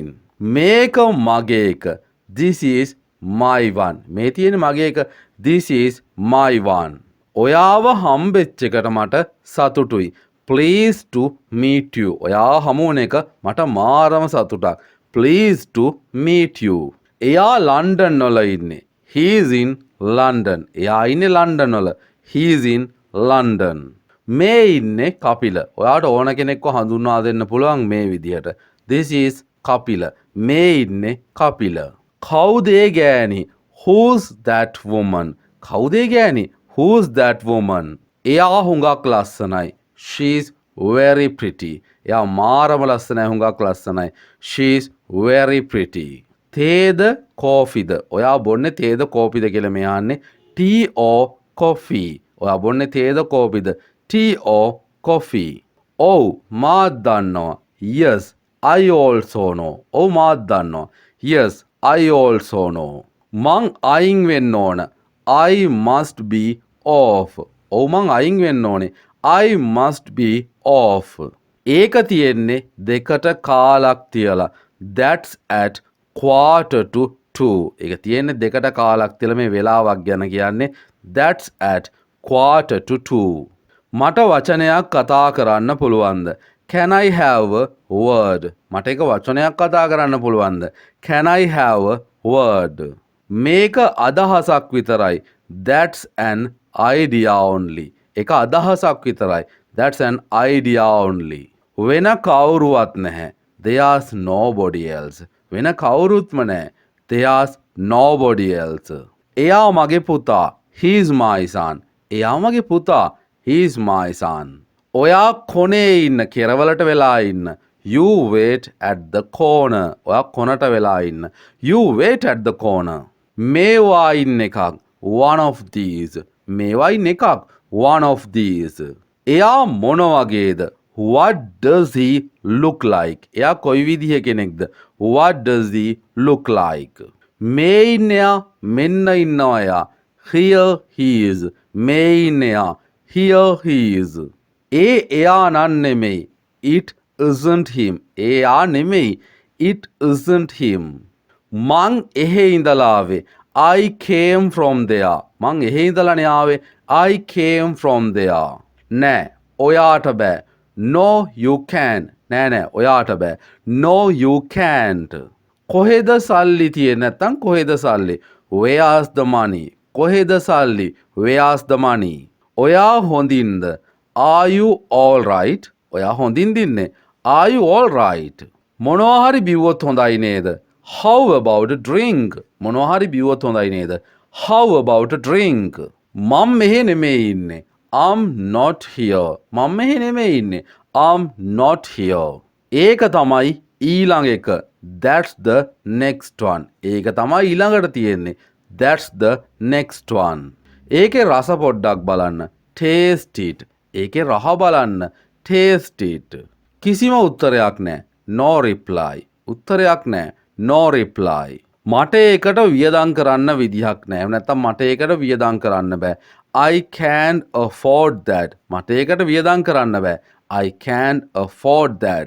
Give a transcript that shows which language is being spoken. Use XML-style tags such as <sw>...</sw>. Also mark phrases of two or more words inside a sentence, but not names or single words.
<si>මේක මගේ එක.</si> <en>This is my one.</en> <si>මේ තියෙන්නේ මගේ එක.</si> <en>This is my one.</en> <si>ඔයාව හම්බෙච්ච එකට මට සතුටුයි.</si> <en>Pleased to meet you.</en> <si>ඔයා හමු වුණ එක මට මාරම සතුටක්.</si> <en>Pleased to meet you.</en> <si>එයා ලන්ඩන් වල ඉන්නේ.</si> <en>He is in London.</en> <si>එයා ඉන්නේ ලන්ඩන් වල.</si> <en>He is in London.</en> <si>මේ ඉන්නේ කපිල. ඔයාට ඕන කෙනෙක්ව හඳුන්වා දෙන්න පුළුවන් මේ විදිහට.</si> <en>This is කපිල.</en> <si>මේ ඉන්නේ කපිල. කවුද ඒ ගෑණි?</si> <en>Who's that woman?</en> <si>කවුද ඒ ගෑණි?</si> <en>Who's that woman?</en> <si>එයා හුඟක් ලස්සනයි.</si> <en>She's very pretty.</en> <si>එයා මාරම ලස්සනයි හුඟක් ලස්සනයි.</si> <en>She's very pretty.</en> <si>තේද කෝෆිද? ඔයා බොන්නේ තේද කෝපිද කියලා මේ අහන්නේ.</si> <en>tea or coffee?</en> <si>ඔයා බොන්නේ තේද කෝපිද?</si> <en>tea or coffee?</en> <si>ඔව් මාත් දන්නවා.</si> <en>Yes, I also know.</en> <si>ඔව් මාත් දන්නවා.</si> <en>Yes, I also know.</en> <si>මං අයින් වෙන්න ඕන.</si> <en>I must be off.</en> <si>ඔව් මං අයින් වෙන්න ඕනේ.</si> <en>I must be off.</en> <si>ඒක තියෙන්නේ දෙකට කාලක් තියලා.</si> <en>That's at 1:45.</en> <si>ඒක තියෙන්නේ දෙකට කාලක් තියලා මේ වෙලාවක් ගැන කියන්නේ.</si> <en>That's at 1:45.</en> <si>මට වචනයක් කතා කරන්න පුළුවන්ද?</si> <en>Can I have a word?</en> <si>මට එක වචනයක් කතා කරන්න පුළුවන්ද?</si> <en>Can I have a word?</en> <si>මේක අදහසක් විතරයි.</si> <en>That's an idea only.</en> <si>එක අදහසක් විතරයි.</si> <en>That's an idea only.</en> <si>වෙන කවුරුවත් නැහැ.</si> <en>There's nobody else.</en> <si>වෙන කවුරුත්ම නැහැ.</si> <en>There's nobody else.</en> <si>එයා මගේ පුතා.</si> <en>He's my son.</en> <si>එයා මගේ පුතා.</si> <en>He is my son.</en> <si>ඔයා කොනේ ඉන්න කෙරවලට වෙලා ඉන්න.</si> <en>You wait at the corner.</en> <si>ඔයා කොනට වෙලා ඉන්න.</si> <en>You wait at the corner.</en> <si>මේවා ඉන්න එකක්.</si> <en>One of these.</en> <si>මේවා ඉන්න එකක්.</si> <en>One of these.</en> <si>එයා මොන වගේද?</si> <en>What does he look like?</en> <si>එයා කොයි විදිහ කෙනෙක්ද?</si> <en>What does he look like?</en> <si>මේ ඉන්න එයා මෙන්න ඉන්නවා එයා.</si> <en>Here he is.</en> <si>මේ ඉන්න එයා.</si> <en>Here he is.</en> <si>එයා නන් නෙමෙයි.</si> <en>It isn't him.</en> <si>එයා නෙමෙයි.</si> <en>It isn't him.</en> <si>මං එහෙ ඉඳලා ආවේ.</si> <en>I came from there.</en> <si>මං එහෙ ඉඳලානේ ආවේ.</si> <en>I came from there.</en> <si>නෑ ඔයාට බෑ.</si> <en>No you can.</en> <si>නෑ ඔයාට බෑ.</si> <en>No you can't.</en> <si>කොහෙද සල්ලි තියෙන්නේ? නැත්තම් කොහෙද සල්ලි?</si> <en>Where's the money?</en> <si>කොහෙද සල්ලි?</si> <en>Where's the money?</en> <si>ඔයා හොඳින්ද?</si> <en>Are you all right?</en> <si>ඔයා හොඳින්ද ඉන්නේ?</si> <en>Are you all right?</en> <si>මොනවා හරි බිව්වොත් හොඳයි නේද?</si> <en>How about a drink?</en> <si>මොනවා හරි බිව්වොත් හොඳයි නේද?</si> <en>How about a drink?</en> <si>මම මෙහෙ නෙමෙයි ඉන්නේ.</si> <en>I'm not here.</en> <si>මම මෙහෙ නෙමෙයි ඉන්නේ.</si> <en>I'm not here.</en> <si>ඒක තමයි ඊළඟ එක.</si> <en>That's the next one.</en> <si>ඒක තමයි ඊළඟට තියෙන්නේ.</si> <en>That's the next one.</en> <si>ඒකේ රස පොඩ්ඩක් බලන්න.</si> <en>Taste it.</en> <si>ඒකේ රහ බලන්න.</si> <en>Taste it.</en> <si>කිසිම උත්තරයක් නැහැ.</si> <en>No reply.</en> <si>උත්තරයක් නැහැ.</si> <en>No reply.</en> <si>මට ඒකට වියදම් කරන්න විදිහක් නැහැ. නැත්තම් මට ඒකට වියදම් කරන්න බෑ.</si> <en>I can't afford that.</en> <si>මට ඒකට වියදම් කරන්න බෑ.</si> <en>I can't afford that.</en>